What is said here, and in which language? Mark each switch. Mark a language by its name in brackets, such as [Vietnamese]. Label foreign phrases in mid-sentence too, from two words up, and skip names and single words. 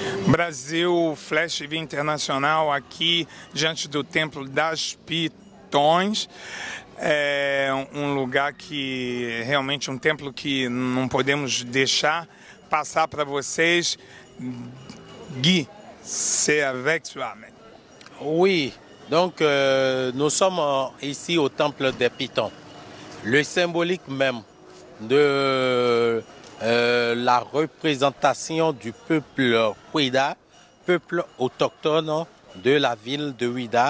[Portuguese] Brasil Flash TV Internacional aqui diante do Templo das Pitões. É um lugar que realmente um templo que não podemos deixar passar para vocês. [French] Guy, c'est avec toi. Oui, donc nous sommes ici au Temple des Pitons. Le symbolique même de la représentation du peuple Houïda, peuple autochtone de la ville de Houïda.